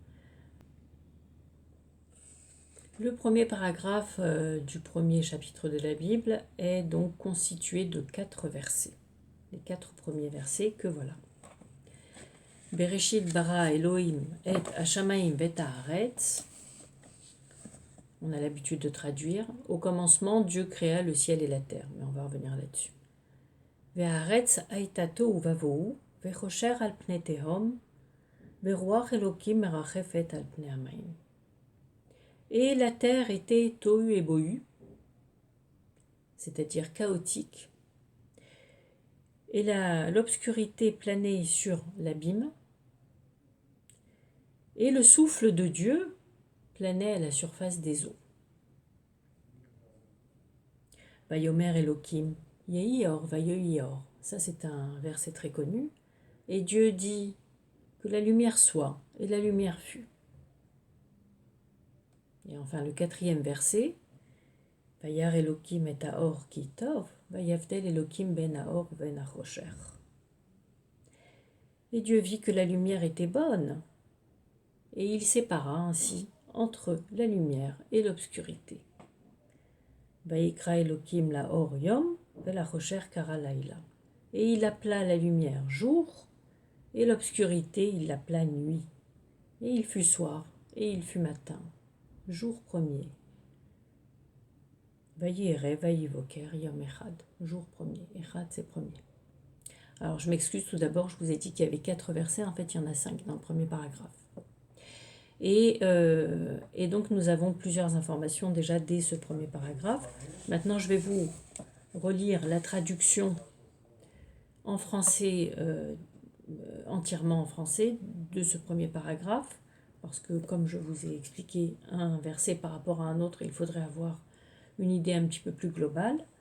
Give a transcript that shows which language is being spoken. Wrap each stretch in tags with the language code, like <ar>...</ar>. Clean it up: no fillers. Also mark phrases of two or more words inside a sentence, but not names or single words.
<fr>Le premier paragraphe du premier chapitre de la Bible est donc constitué de 4 versets. Les 4 premiers versets que voilà.</fr> <he>בראשית ברא אלהים את השמים ואת הארץ.</he> <fr>On a l'habitude de traduire. Au commencement, Dieu créa le ciel et la terre. Mais on va revenir là-dessus.</fr> <he>והארץ היתה תהו ובהו וחשך על פני תהום ורוח אלהים מרחפת על פני המים.</he> <fr>Et la terre était tohu et bohu, c'est-à-dire chaotique, et l'obscurité planait sur l'abîme, et le souffle de Dieu planait à la surface des eaux.</fr> <he>ויאמר אלהים יהי אור ויהי אור.</he> <fr>Ça, c'est un verset très connu. Et Dieu dit que la lumière soit, et la lumière fut. Et enfin, le 4e verset,</fr> <he>וירא אלהים את האור כי טוב ויבדל אלהים בין האור ובין החשך.</he> <fr>Et Dieu vit que la lumière était bonne, et il sépara ainsi entre la lumière et l'obscurité.</fr> <he>ויקרא אלהים לאור יום ולחשך קרא לילה.</he> <fr>Et il appela la lumière jour, et l'obscurité il l'appela nuit. Et il fut soir, et il fut matin, jour premier.</fr> <he>ויהי ערב ויהי בקר יום אחד,</he> <fr>jour premier. Echad, c'est premier. Alors je m'excuse tout d'abord, je vous ai dit qu'il y avait 4 versets, en fait il y en a 5 dans le premier paragraphe. Et donc nous avons plusieurs informations déjà dès ce premier paragraphe. Maintenant je vais vous relire la traduction en français, entièrement en français, de ce premier paragraphe, parce que comme je vous ai expliqué un verset par rapport à un autre, il faudrait avoir une idée un petit peu plus globale.</fr>